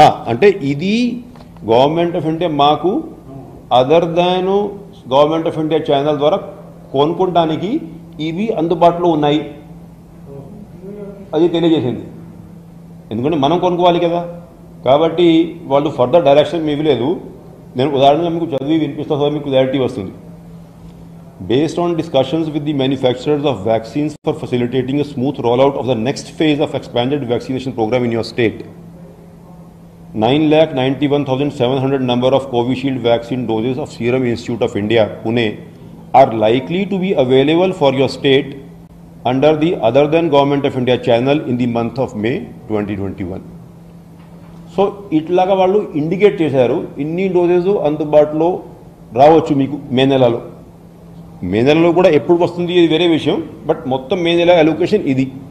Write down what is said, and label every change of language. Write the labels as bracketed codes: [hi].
[te] అంటే ఇది government of India మాకు [en] other than government of India channel [te] ద్వారా కొనుక్కోవడానికి ఇవి అందుబాటులో ఉన్నాయి అది తెలియజేసింది. ఎందుకంటే మనం కొనుక్కోవాలి కదా, కాబట్టి వాళ్ళు [en] further direction [te] ఇవ్వలేదు. నేను ఉదాహరణగా మీకు చదివి వినిపిస్తా, మీకు క్లారిటీ వస్తుంది. [en] Based on discussions with the manufacturers of vaccines for facilitating a smooth rollout of the next phase of expanded vaccination program in your state, 9,91,700 number of Covishield vaccine doses of Serum Institute of India, Pune, are likely to be available for your state under the other than Government of India channel in the month of May 2021. [te] So ఇట్లాగా వాళ్ళు indicate చేశారు ఇన్ని doses అందుబాటులో రావచ్చు మీకు మే నెలలో. మే నెలలో కూడా ఎప్పుడు వస్తుంది ఇది వేరే విషయం, బట్ మొత్తం మే నెల అలొకేషన్ ఇది.